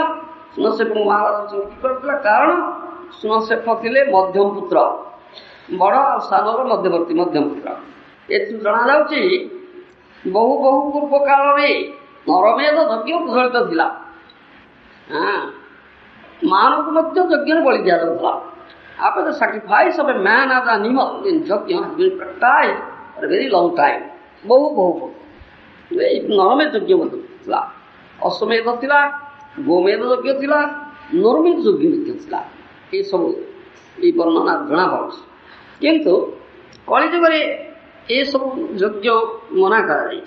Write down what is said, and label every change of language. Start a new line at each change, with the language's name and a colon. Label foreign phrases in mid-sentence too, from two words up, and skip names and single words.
Odia: ସୁନଶେଫଙ୍କୁ ମହାରାଜ ବିକ୍ରି କରିଥିଲା କାରଣ ସୁନଶେଫ ଥିଲେ ମଧ୍ୟମ ପୁତ୍ର, ବଡ଼ ଆଉ ସାନର ମଧ୍ୟବର୍ତ୍ତୀ ମଧ୍ୟମ ପୁତ୍ର। ଏଥିରୁ ଜଣାଯାଉଛି ବହୁ ବହୁ ପୂର୍ବ କାଳରେ ନରମେଧ ଯଜ୍ଞ ପ୍ରଚଳିତ ଥିଲା। ମାନଙ୍କୁ ମଧ୍ୟ ଯଜ୍ଞରେ ବଳି ଦିଆଯାଉଥିଲା।
English: After the sacrifice of a man as an animal in Yajna has been practiced for a very long time.
Odia: ବହୁ ନରମେଧ ଯଜ୍ଞ ମଧ୍ୟ ଥିଲା, ଅଶ୍ୱମେଧ ଥିଲା, ଗୋମେଧ ଯଜ୍ଞ ଥିଲା, ନରମେଧ ଯଜ୍ଞ ମଧ୍ୟ ଥିଲା। ଏସବୁ ଏଇ ବର୍ଣ୍ଣନା ଜଣାପଡ଼ୁଛି। କିନ୍ତୁ କଳିଯୁଗରେ ଏସବୁ ଯଜ୍ଞ ମନା କରାଯାଇଛି।